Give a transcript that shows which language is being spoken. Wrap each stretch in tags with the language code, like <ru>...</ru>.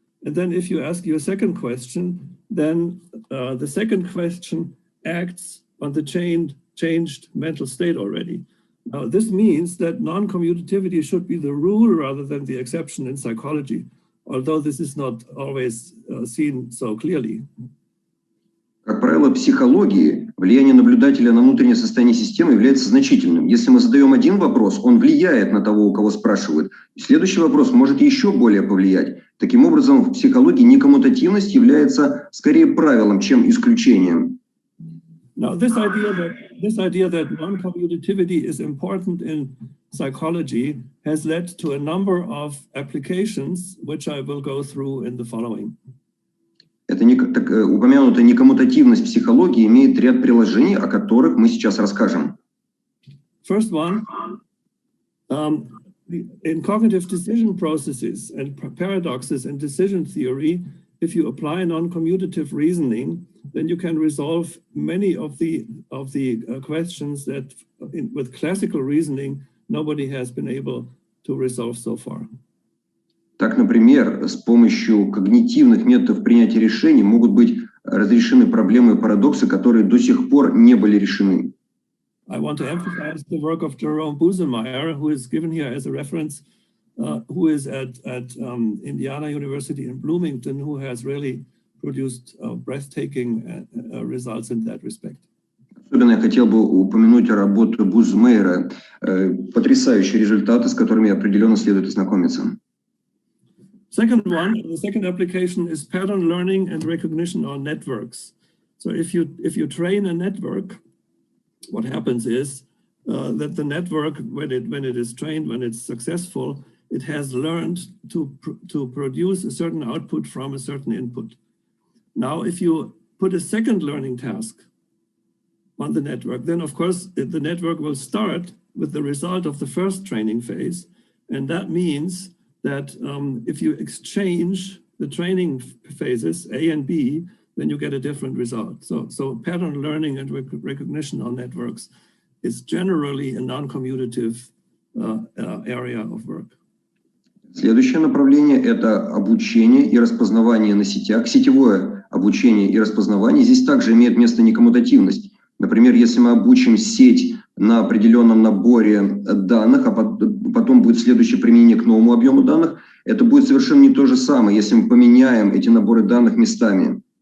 <en>And then if you ask you a second question, then the second question acts on the changed mental state already. Now, this means that non-commutativity should be the rule rather than the exception in psychology, although this is not always seen so clearly.</en> <ru>Как правило, в психологии влияние наблюдателя на внутреннее состояние системы является значительным. Если мы задаем один вопрос, он влияет на того, у кого спрашивают. И следующий вопрос может еще более повлиять. Таким образом, в психологии некоммутативность является скорее правилом, чем исключением.</ru> <en>Now, this idea that non-commutativity is important in psychology has led to a number of applications, which I will go through in the following.</en> <ru>Упомянутая некоммутативность психологии имеет ряд приложений, о которых мы сейчас расскажем.</ru> <en>First one, in cognitive decision processes and paradoxes in decision theory, if you apply non-commutative reasoning, then you can resolve many of the questions that with classical reasoning nobody has been able to resolve so far.</en> <ru>Так, например, с помощью когнитивных методов принятия решений могут быть разрешены проблемы и парадоксы, которые до сих пор не были решены.</ru> <en>I want to emphasize the work of Jerome Busemeyer, who is given here as a reference, who is at Indiana University in Bloomington, who has really produced breathtaking results in that respect.</en> <ru>Особенно я хотел бы упомянуть работу Бузмейера, потрясающие результаты, с которыми определенно следует ознакомиться.</ru> <en>The second application is pattern learning and recognition on networks. So if you train a network, what happens is that the network, when it is trained, when it's successful, it has learned to produce a certain output from a certain input. Now, if you put a second learning task on the network, then of course the network will start with the result of the first training phase, and that means that if you exchange the training phases, A and B, then you get a different result. So pattern learning and recognition on networks is generally a non-commutative area of work.</en> <ru>Следующее направление – это обучение и распознавание на сетях. Сетевое обучение и распознавание. Здесь также имеет место некоммутативность. Например, если мы обучим сеть на определенном наборе данных, а потом будет следующее применение к новому объему данных, это будет совершенно не то же самое, если мы поменяем эти наборы данных местами.</ru>